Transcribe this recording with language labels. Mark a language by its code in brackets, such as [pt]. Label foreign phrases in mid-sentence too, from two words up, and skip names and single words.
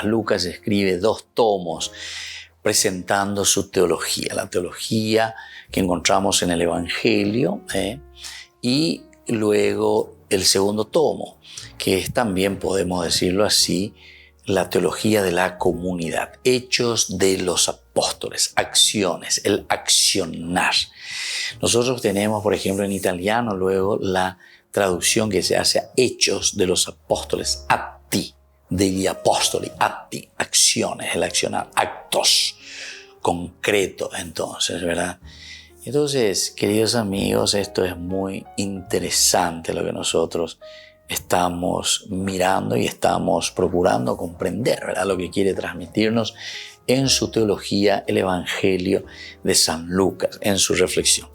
[es] Lucas escribe 2 tomos presentando su teología, la teología que encontramos en el Evangelio y luego el segundo tomo, que es también, podemos decirlo así, la teología de la comunidad, hechos de los apóstoles, acciones, el accionar. Nosotros tenemos, por ejemplo, en italiano luego la traducción que se hace a hechos de los apóstoles, [it] atti degli apostoli, atti, [es] acciones, el accionar, actos, concreto, entonces, ¿verdad? Entonces, queridos amigos, esto es muy interesante lo que nosotros estamos mirando y estamos procurando comprender, ¿verdad? Lo que quiere transmitirnos en su teología el Evangelio de San Lucas, en su reflexión.